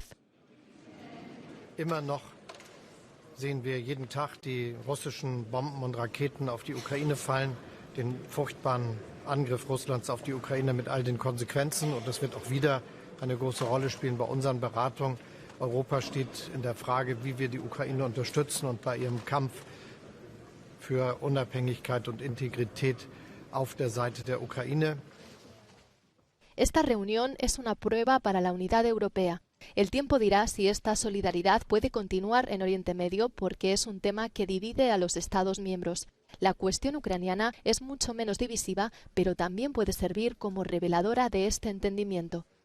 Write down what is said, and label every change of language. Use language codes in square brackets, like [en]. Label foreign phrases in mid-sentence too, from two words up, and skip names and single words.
[de] Immer noch sehen wir jeden Tag die russischen Bomben und Raketen auf die Ukraine fallen, den furchtbaren Angriff Russlands auf die Ukraine mit all den Konsequenzen. Und das wird auch wieder eine große Rolle spielen bei unseren Beratungen. Europa steht in der Frage, wie wir die Ukraine unterstützen und bei ihrem Kampf für Unabhängigkeit und Integrität auf der Seite der Ukraine. [es] Esta reunión es una prueba para la unidad europea. El tiempo dirá si esta solidaridad puede continuar en Oriente Medio porque es un tema que divide a los Estados miembros. La cuestión ucraniana es mucho menos divisiva, pero también puede servir como reveladora de este entendimiento.